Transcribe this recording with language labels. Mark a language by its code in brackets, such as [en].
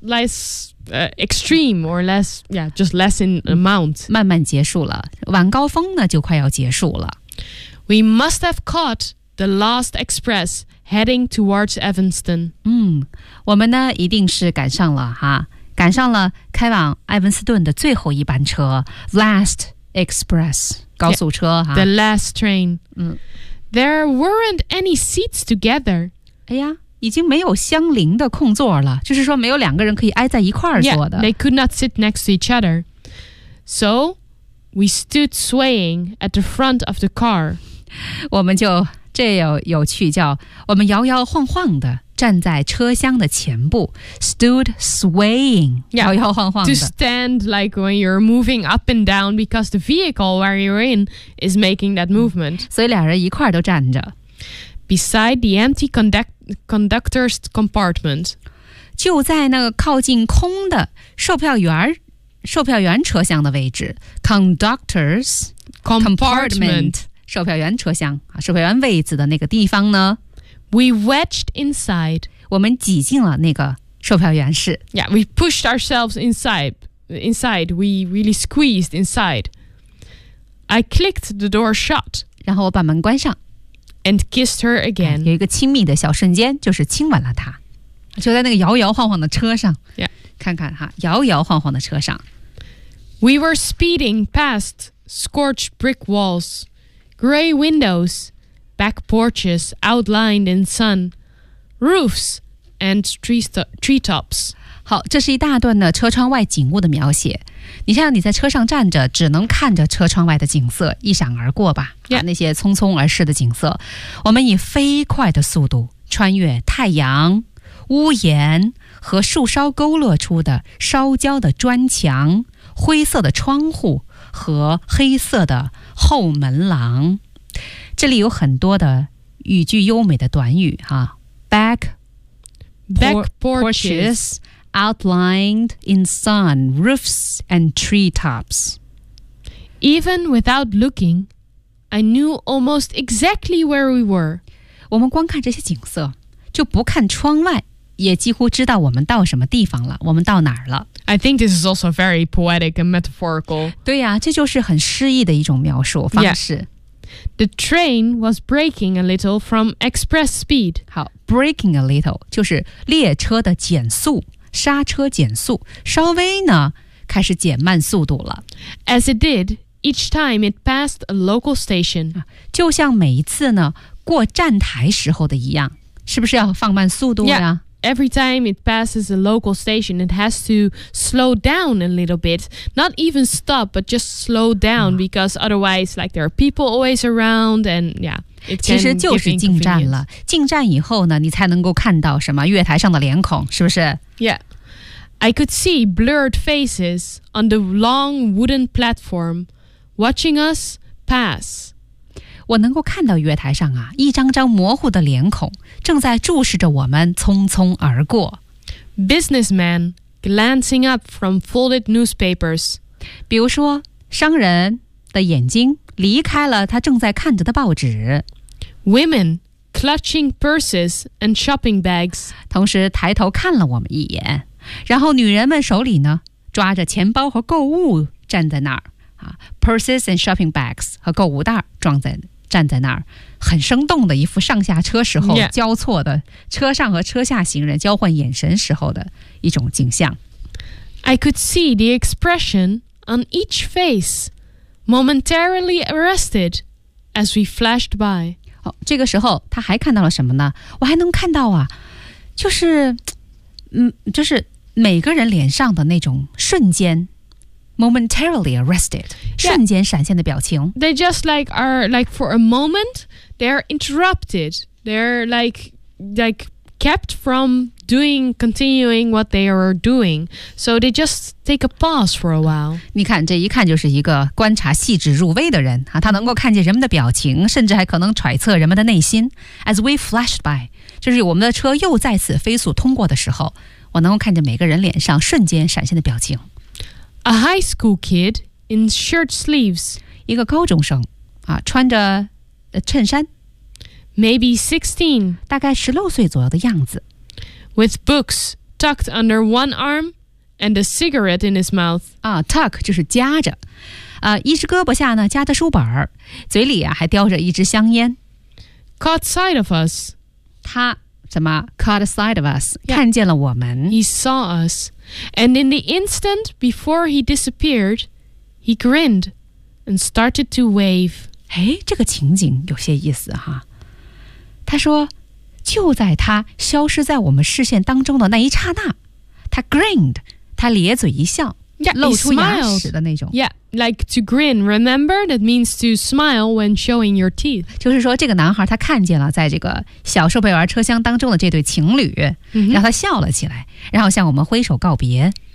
[en] To become less extreme or less, yeah, just less in amount. [zh] 慢慢结束了，晚高峰呢就快要结束了。 [en] We must have caught the last express. Heading towards Evanston. [zh] 我们呢一定是赶上了哈，赶上了开往埃文斯顿的最后一班车 ， [en] last express [zh] 高速车 yeah, 哈。 [en] The last train. There weren't any seats together. [zh] 哎呀，已经没有相邻的空座了，就是说没有两个人可以挨在一块儿坐的。 [en] Yeah, they could not sit next to each other. So we stood swaying at the front of the car. [zh] 我们就。这有趣叫我们摇摇晃晃的站在车厢的前部 [en] stood swaying yeah, [zh] 摇摇晃晃的 [en] to stand like when you're moving up and down because the vehicle where you're in is making that movement [zh] 所以俩人一块都站着 [en] beside the empty conductor's compartment [zh] 就在那个靠近空的售票员车厢的位置 [en] conductor's compartment [zh] 售票员车厢售票员位置的那个地方呢 [en] We wedged inside [zh] 我们挤进了那个售票员室 [en] Yeah, we pushed ourselves inside We really squeezed inside I clicked the door shut [zh] 然后我把门关上 [en] And kissed her again [zh] 有一个亲密的小瞬间就是亲吻了她就在那个摇摇晃晃的车上 [en] Yeah [zh] 看看哈摇摇晃晃的车上 [en] We were speeding past scorched brick wallsGray windows, back porches outlined in sun, roofs and treetops. [zh] 好，这是一大段的车窗外景物的描写。你像你在车上站着，只能看着车窗外的景色一闪而过吧？ [en] Yeah. [zh] 那些匆匆而逝的景色。我们以飞快的速度穿越太阳、屋檐和树梢勾勒出的烧焦的砖墙、灰色的窗户。和黑色的后门廊这里有很多的语句优美的短语、啊、 [en] Back porches outlined in sun roofs and treetops Even without looking I knew almost exactly where we were [zh] 我们光看这些景色就不看窗外也几乎知道我们到什么地方了我们到哪儿了 [en] I think this is also very poetic and metaphorical [zh] 对呀、啊、这就是很诗意的一种描述方式、 [en] yeah. The train was braking a little from express speed [zh] 好 [en] braking a little [zh] 就是列车的减速刹车减速稍微呢开始减慢速度了 [en] As it did each time it passed a local station [zh] 就像每一次呢过站台时候的一样是不是要放慢速度呀、 [en] yeah. Every time it passes a local station, it has to slow down a little bit. Not even stop, but just slow down because otherwise, like, there are people always around and, yeah, it can give inconvenience. [zh] 其实就是进站了。进站以后呢，你才能够看到什么月台上的脸孔，是不是？ [en] Yeah. I could see blurred faces on the long wooden platform watching us pass. [zh] 我能够看到月台上啊，一张张模糊的脸孔正在注视着我们匆匆而过。 [en] Businessman glancing up from folded newspapers. [zh] 比如说，商人的眼睛离开了他正在看着的报纸。 [en] Women clutching purses and shopping bags. [zh] 同时抬头看了我们一眼。然后女人们手里呢，抓着钱包和购物站在那儿。 [en] Purses and shopping bags [zh] 和购物袋站在那儿，很生动的一副上下车时候交错的、 [en] yeah. [zh] 车上和车下行人交换眼神时候的一种景象。 [en] I could see the expression on each face momentarily arrested as we flashed by、 [zh] 哦、这个时候他还看到了什么呢我还能看到啊就是每个人脸上的那种瞬间 [en] Momentarily arrested, yeah, [zh] 瞬间闪现的表情。 [en] They just like are like for a moment, they are interrupted. They're like like kept from doing, continuing what they are doing. So they just take a pause for a while. [zh] 你看，这一看就是一个观察细致入微的人，他能够看见人们的表情，甚至还可能揣测人们的内心。 [en] As we flashed by, [zh] 就是我们的车又再次飞速通过的时候，我能够看见每个人脸上瞬间闪现的表情。 [en] A high school kid in shirt sleeves. [zh] 一个高中生啊，穿着衬衫。 [en] Maybe 16. [zh] 大概16岁左右的样子。 [en] With books tucked under one arm and a cigarette in his mouth. [zh] 啊 ,tuck 就是夹着。一只胳膊下呢夹着书本。嘴里啊还叼着一支香烟。 [en] Caught sight of us. [zh] 他怎么 [en] caught sight of us,、yeah. [zh] 看见了我们。 [en] He saw us. And in the instant before he disappeared, he grinned and started to wave. [zh] 哎这个情景有些意思哈。他说就在他消失在我们视线当中的那一刹那他 [en] grinned, [zh] 他咧嘴一笑 [en] yeah, [zh] 露出牙齿的那种。 [en] Yeah, like to grin, remember? That means to smile when showing your teeth. [zh] 就是说这个男孩他看见了在这个小售票员车厢当中的这对情侣、mm-hmm. 让他笑了起来然后向我们挥手告别。